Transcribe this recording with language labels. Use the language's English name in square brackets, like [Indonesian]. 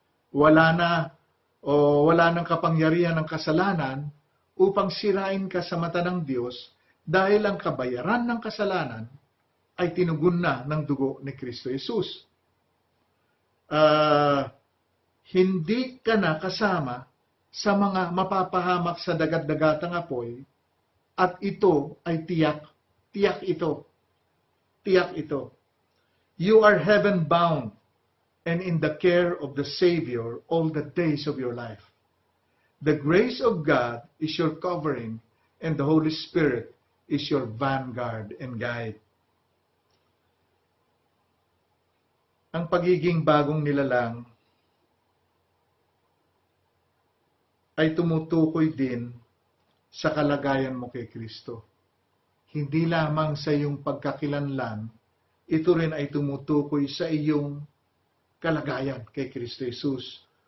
[Filipino] Wala nang kapangyarihan ng kasalanan upang sirain ka sa mata ng Diyos dahil ang kabayaran ng kasalanan ay tinugon na ng dugo ni Kristo Jesus. Hindi ka na kasama sa mga mapapahamak sa dagat-dagatang apoy at ito ay tiyak ito. [English] You are heaven-bound and in the care of the Savior all the days of your life. The grace of God is your covering and the Holy Spirit is your vanguard and guide. [Filipino] Ang pagiging bagong nilalang ay tumutukoy din sa kalagayan mo kay Kristo. Hindi lamang sa iyong pagkakilanlan, ito rin ay tumutukoy sa iyong kalagayan kay Kristo Jesus.